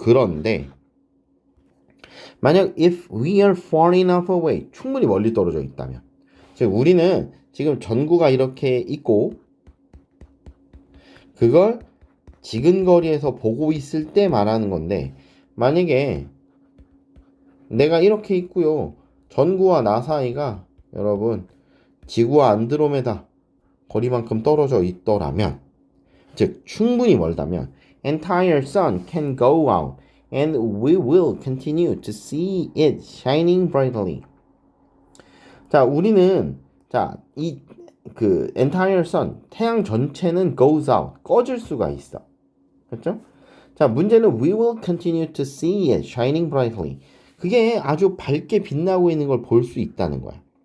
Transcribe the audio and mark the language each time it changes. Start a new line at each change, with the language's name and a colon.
Korean: 그런데 만약
English: if we are far enough away
Korean: 충분히 멀리 떨어져 있다면 즉 우리는 지금 전구가 이렇게 있고 그걸 지근거리에서 보고 있을 때 말하는 건데 만약에 내가 이렇게 있고요. 전구와 나 사이가 여러분 지구와 안드로메다 거리만큼 떨어져 있더라면 즉 충분히 멀다면
English: entire sun can go out and we will continue to see it shining brightly.
Korean: 자, 우리는 이 그
English: entire sun
Korean: 태양 전체는
English: goes out
Korean: 꺼질 수가 있어. 그렇죠? 자, 문제는
English: we will continue to see it shining brightly.
Korean: 그게 아주 밝게 빛나고 있는 걸 볼 수 있다는 거야.